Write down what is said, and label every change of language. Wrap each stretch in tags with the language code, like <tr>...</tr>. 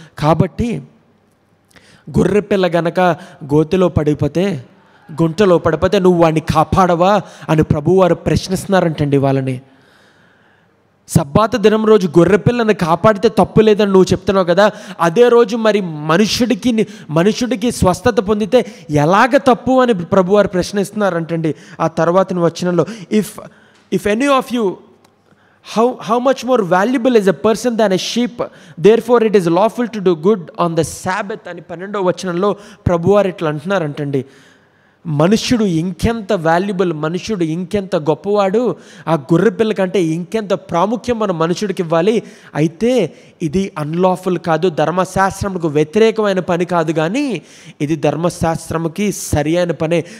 <te>కాబట్టి గొర్రె పిల్ల గనక గోతిలో పడిపోతే, గుంటలో పడిపోతే నువ్వు వాడిని కాపాడవా అని ప్రభువారు ప్రశ్నిస్తున్నారంటండి వాళ్ళని. సబ్బాతు దినం రోజు గొర్రెపిల్లని కాపాడితే తప్పు లేదని నువ్వు చెప్తున్నావు కదా, అదే రోజు మరి మనుషుడికి స్వస్థత పొందితే ఎలాగ తప్పు అని ప్రభువారు ప్రశ్నిస్తున్నారంటండి. ఆ తర్వాత వచనంలో</te> <en>if any of you how much more valuable is a person than a sheep, therefore it is lawful to do good on the Sabbath</en> <te>అని 12వ వచనంలో ప్రభువారు ఇట్లా అంటున్నారంటండి. మనుష్యుడు ఇంకెంత వాల్యుబుల్, మనుష్యుడు ఇంకెంత గొప్పవాడు, ఆ గొర్రె పిల్ల కంటే ఇంకెంత ప్రాముఖ్యం మనం మనుషుడికి ఇవ్వాలి. అయితే ఇది అన్లాఫుల్ కాదు, ధర్మశాస్త్రముకు వ్యతిరేకమైన పని కాదు, కానీ ఇది ధర్మశాస్త్రముకి సరి అయిన పనే.</te>